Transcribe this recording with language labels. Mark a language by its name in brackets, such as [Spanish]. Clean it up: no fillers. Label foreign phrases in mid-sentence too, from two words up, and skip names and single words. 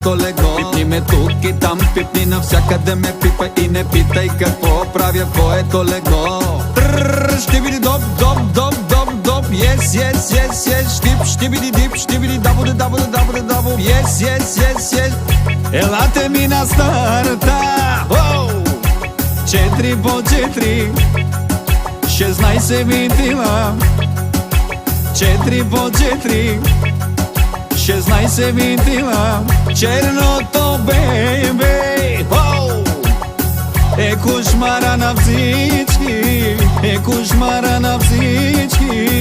[Bulgarian] лего. Пипни ме тук и там, пипни навсякъде ме пипа и не питай какво правя, твоето лего. Ще биди доп, доп, доп, доп, доп, [English] yes, yes, yes, yes, штип, штибиди дип, штибиди дабуде, дабуде, дабуде, дабу, yes, yes, yes, yes. [Bulgarian] Елате ми на старта, 4 по 4, 16 винтила, 4 по 4, 16 винтила, черното бебе, е кошмара на всички, е кошмара на всички.